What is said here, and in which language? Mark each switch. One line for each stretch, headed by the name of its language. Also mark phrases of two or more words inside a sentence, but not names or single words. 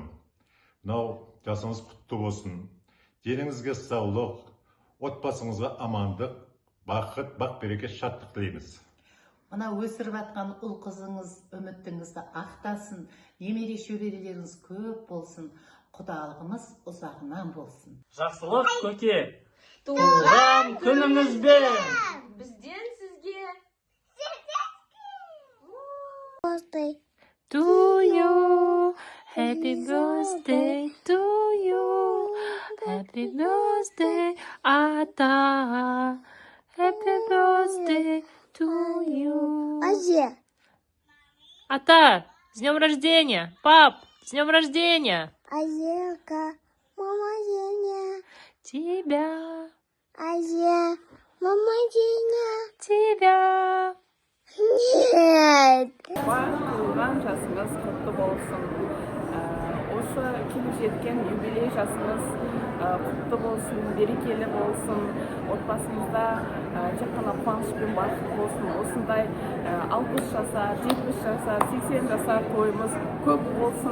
Kazakh: Мынау жасыңыз құтты болсын. Деніңізге саулық, отбасыңызға амандық, бақыт, бақ-береке, шаттық тілейміз. Мына өсіріп атқан ұл қызыңыз үмітіңізді ақтасын, немере шөберелеріңіз көп болсын, құдалығымыз ұзағынан болсын. Жақсылық көке, туған күніңізбен Бізден сізге
English: To you, happy birthday to you, happy birthday, Ата, happy birthday to you.
Kazakh: Ата,
Russian: с днем рождения! Пап, с днем рождения! Азелка, мама Деня. Тебя, Мама Деня. тебя. Нет.
Kazakh: Туған жасыңыз құтты болсын. Осы келіп жеткен юбилей жасыңыз құтты болсын, берекелі болсын. Отбасыңызда тек қана қуаныш пен бақыт болсын. Осындай 60 жасар, 70 жасар, 80 жасар тойымыз көп болсын.